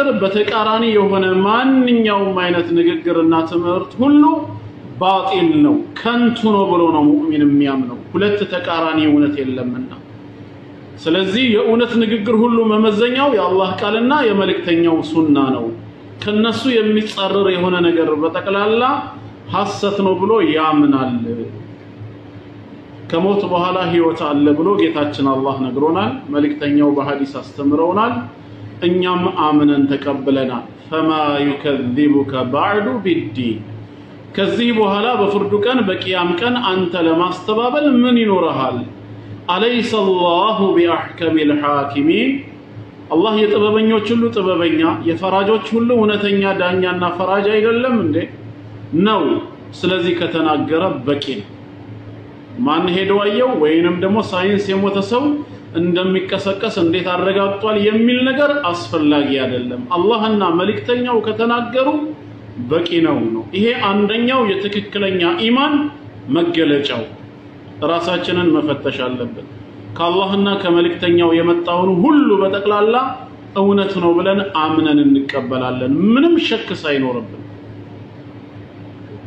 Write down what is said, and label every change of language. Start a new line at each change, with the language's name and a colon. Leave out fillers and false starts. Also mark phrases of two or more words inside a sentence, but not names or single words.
Amharic: በተቃራኒ የሆነ ማንኛውም አይነት ንግግርና ትምህርት ሁሉ ባጢል ነው ከንቱ ነው ብሎ ነው ሙእሚን የሚያምነው ሁለት ተቃራኒ እውነት የለምና ስለዚህ የእውነት ንግግር ሁሉ መመዘኛው የአላህ ቃልና የመልእክተኛው ሱና ነው ከነሱ የሚጻረር የሆነ ነገር በተቀላላ ሐሰት ነው ብሎ ያምናል ከሞት በኋላ ህይወት አለ ብሎ ጌታችን አላህ ነግሮናል መልእክተኛው በሐዲስ አስተምረውናል እኛም አምነን ተቀበለናል
Arabic: فما يكذبك بعد بالدين
Amharic: ከዚህ በኋላ በፍርዱ ቀን በቂያም ቀን አንተ ለማስተባበል ምን ይኖርሃል
Arabic: أليس الله بأحكم الحاكمين
Amharic: الله የጥበበኞች ሁሉ ጥበበኛ የፈራጆች ሁሉ እውነተኛ ዳኛና ፈራጅ አይደለም እንዴ ነው ስለዚህ ከተናገረ በቂ ነው ማን ሄደው አየው ወይንም ደግሞ ሳይንስ የሞተ ሰው እንደሚቀሰቀስ እንዴት አረጋግጧል የሚል ነገር አስፈላጊ አይደለም አላህና መልእክተኛው ከተናገሩ በቂ ነው ይሄ አንደኛው የትክክለኛ ኢማን መገለጫው ራሳችንን መፈተሽ አለብን ከአላህና ከመልእክተኛው የመጣውን ሁሉ በተቀላላ እውነት ነው ብለን አምነን እንቀበላለን ምንም ሸክ ሳይኖርብን